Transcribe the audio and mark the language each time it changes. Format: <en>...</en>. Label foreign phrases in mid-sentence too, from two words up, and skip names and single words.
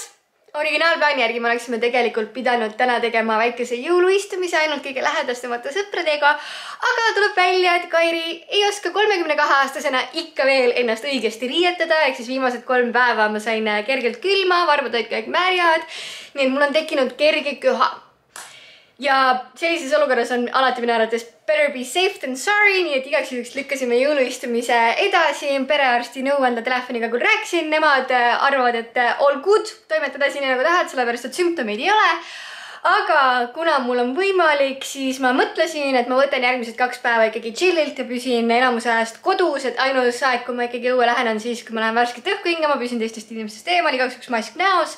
<et>Originaalplaani järgi me oleksime tegelikult pidanud täna tegema väikese jõuluistumise ainult kõige lähedastemate sõpradega, aga tuleb välja, et Kairi ei oska 32-aastasena ikka veel ennast õigesti riietada, ehk siis viimased 3 päeva ma sain kergelt külma, varbad olid kõik märjad, nii et mul on tekkinud kerge köha. Ja sellises olukorras on alati minu arvates</et> <en>better be safe than sorry,</en> <et>nii et igaks juhuks lükkasime jõuluistumise edasi. Perearsti nõuanda telefoniga küll rääkisin, nemad arvavad, et</et> <en>all good,</en> <et>toimetada siin nagu tahad, sellepärast et sümptomeid ei ole. Aga kuna mul on võimalik, siis ma mõtlesin, et ma võtan järgmised 2 päeva ikkagi chillilt ja püsin enamuse ajast kodus, et ainus aeg, kui ma ikkagi õue lähen, on siis, kui ma lähen värsket õhku hingama, püsin teistest inimestest eemal, igaks üks mask näos.</et>